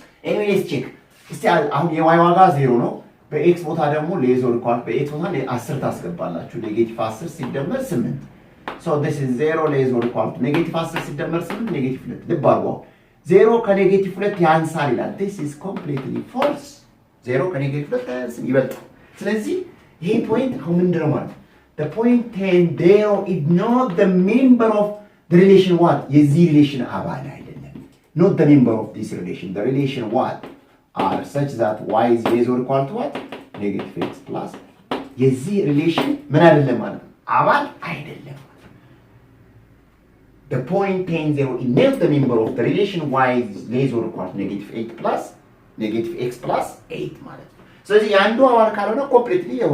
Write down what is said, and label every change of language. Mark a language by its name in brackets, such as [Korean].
[Amharic] anyways check እስቲ አሁን የy ዋጋ 0 ነው። በኤክስ ቦታ ደግሞ less or equal በኤክስ ቦታ 10 ታስገባላችሁ። ኔጌቲቭ 10 ሲደመር 8 so this is 0 less or equal ኔጌቲቭ 10 ሲደመር 8 ኔጌቲቭ 2 ልብ አድርጉ። 0 ከኔጌቲቭ 2 ያንሳል ይላል። [English] this is completely false. [Amharic] 0 ከኔጌቲቭ 2 ይበልጣል። ስለዚህ ይሄ ፖይንት አሁን ምንድን ነው ማለት [English] the point 10 0 is not the member of the relation what [Amharic] የዚህ ሪሌሽን አባል አይደለም። [English] not the member of this relation. The relation what are such that y is less or equal to what negative x plus [Amharic] የዚህ ሪሌሽን ምን አይደለም ማለት አባል አይደለም። [English] the point 10 0 is not the member of the relation y is less or equal to negative 8 plus negative x plus 8 [Amharic] ማለት ነው። ስለዚህ አንዱ አባል ካልሆነ [English] ኮምፕሊትሊ